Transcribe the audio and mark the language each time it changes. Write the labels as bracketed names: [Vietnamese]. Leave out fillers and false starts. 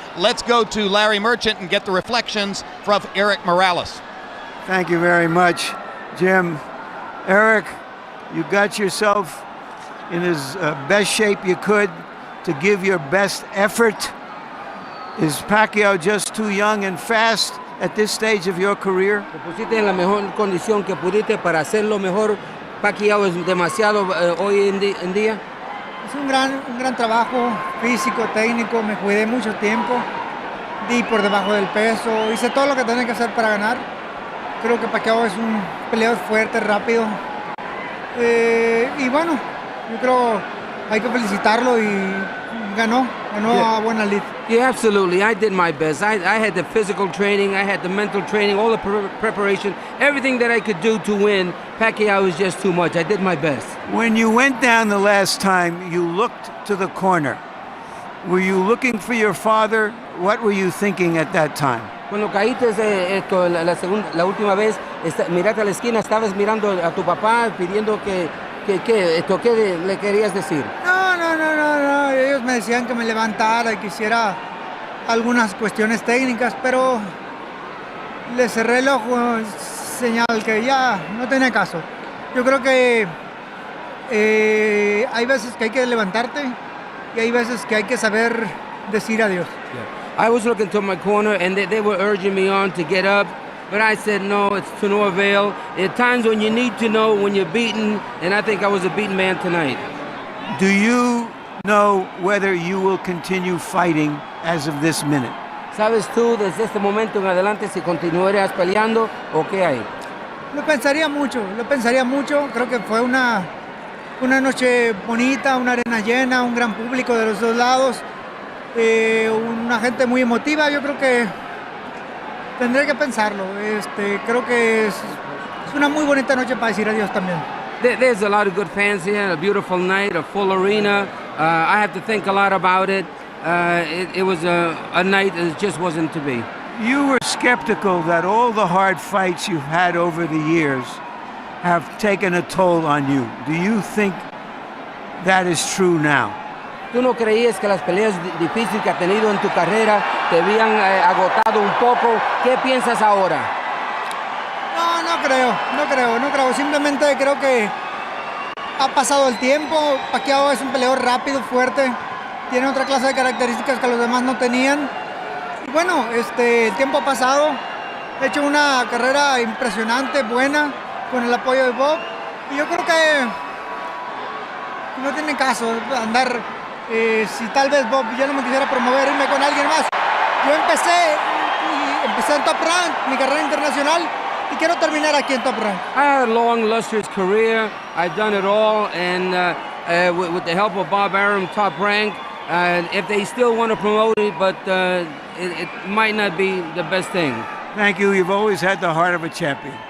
[English] Let's go to Larry Merchant and get the reflections from Erik Morales. Thank you very much, Jim. Erik, you got yourself in as best shape you could to give your best effort. Is Pacquiao just too young and fast at this stage of your career? [Spanish] Te pusiste en la mejor condición que pudiste para hacerlo mejor. Pacquiao es demasiado hoy en día. Es un gran trabajo físico, técnico. Me cuidé mucho tiempo. Di por debajo del peso. Hice todo lo que tenía que hacer para ganar. Creo que Pacquiao es un peleador fuerte, rápido. Y bueno, yo creo hay que felicitarlo y ganó a buena lid. [English] Yeah, absolutely. I did my best. I had the physical training, I had the mental training, all the preparation, everything that I could do to win. Pacquiao was just too much. I did my best. When you went down the last time, you looked to the corner. Were you looking for your father? What were you thinking at that time? [Spanish] Cuando caíste la última vez, miraste a la esquina, estabas mirando a tu papá pidiendo ¿qué le querías decir? No. Ellos me decían que me levantara y que hiciera algunas cuestiones técnicas, pero le cerré el ojo, señal que ya no tenía caso. Yo creo que hay veces que hay que levantarte y hay veces que hay que saber decir adiós. [English] I was looking to my corner and they were urging me on to get up, but I said no, it's to no avail. At times when you need to know when you're beaten, and I think I was a beaten man tonight. Do you know whether you will continue fighting as of this minute? [Spanish] ¿Sabes tú desde este momento en adelante si continuarías peleando o qué hay? Lo pensaría mucho. Creo que fue una noche bonita, una arena llena, un gran público de los dos lados. Una gente muy emotiva. Yo creo que tendré que pensarlo. Creo que es una muy bonita noche para decir adiós también. [English] There's a lot of good fans here, a beautiful night, a full arena. I have to think a lot about it. It was a night that just wasn't to be. You were skeptical that all the hard fights you've had over the years have taken a toll on you. Do you think that is true now? [Spanish] ¿Tú no creías que las peleas difíciles que has tenido en tu carrera te habían agotado un poco? ¿Qué piensas ahora? No creo. Simplemente creo que ha pasado el tiempo. Pacquiao es un peleador rápido, fuerte. Tiene otra clase de características que los demás no tenían. Y bueno, el tiempo ha pasado. He hecho una carrera impresionante, buena, con el apoyo de Bob. Y yo creo que no tiene caso andar, si tal vez Bob ya no me quisiera promover, irme con alguien más. Yo empecé en Top Rank, mi carrera internacional, y quiero terminar aquí en Top Rank. [English] I had a long, lustrous career. I've done it all, and with the help of Bob Arum, Top Rank, if they still want to promote it, but it might not be the best thing. Thank you. You've always had the heart of a champion.